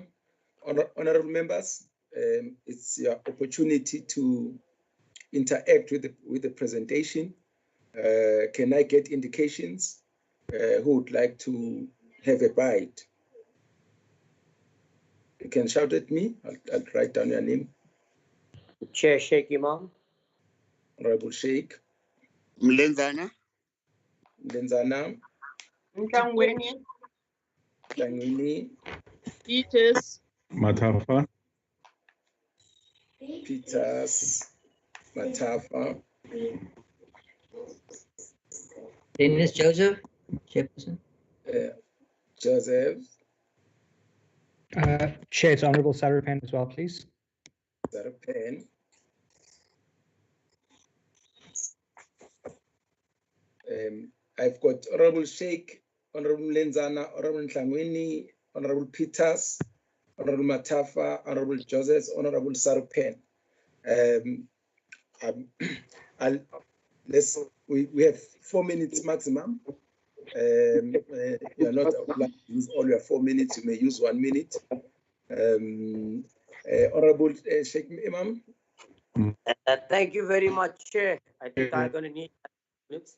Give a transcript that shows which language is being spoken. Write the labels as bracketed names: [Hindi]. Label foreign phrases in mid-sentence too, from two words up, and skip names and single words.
[English] Honourable members, it's your opportunity to interact with the presentation. Can I get indications who would like to have a bite? You can shout at me. I'll write down your name. Chair Sheikh Imam. Honorable Sheikh. Mlenzana. Mlenzana. Mtangweni. Tangwini. Peters. Matafa. Peters. Matafa. Dennis Joseph. Chairperson. Joseph. Chair, it's Honourable Sarupan as well, please. Sarupan. I've got Honourable Sheikh, Honourable Lenzana, Honourable Ntlangwini, Honourable Peters, Honourable Matafa, Honourable Joseph, Honourable Sarupan. We have 4 minutes maximum. You are not obliged to use all your 4 minutes. You may use 1 minute. Honourable Sheikh Imam. Thank you very much, Chair. I think I'm going to need minutes.